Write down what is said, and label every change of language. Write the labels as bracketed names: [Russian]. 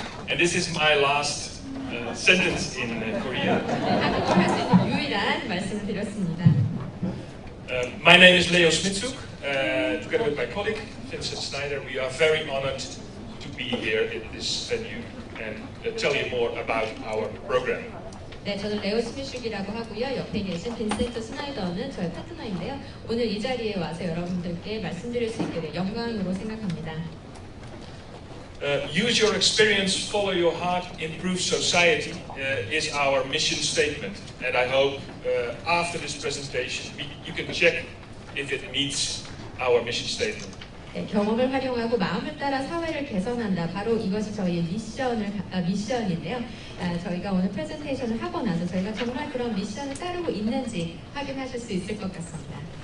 [English] And this is my last sentence in Korea. [Korean] 한국어 할 수 있는 유일한 말씀을 드렸습니다. [English] My name is Smithshoek. Together with my colleague Vincent SNIJDER, we are very honored to be here in this venue and tell you more about our program. [Korean] 네, 저는 레오 스미슈기라고 하고요. 옆에 계신 빈센트 스나이더는 저의 파트너인데요. 오늘 이 자리에 와서 여러분들께 말씀드릴 수 있게 된 영광으로 생각합니다. [English] Use your experience, follow your heart, improve society is our mission statement. And I hope after this presentation you can check if it meets our mission statement. [Korean] 네, 경험을 활용하고 마음을 따라 사회를 개선한다. 바로 이것이 저희의 미션인데요. 저희가 오늘 프레젠테이션을 하고 나서 저희가 정말 그런 미션을 따르고 있는지 확인하실 수 있을 것 같습니다.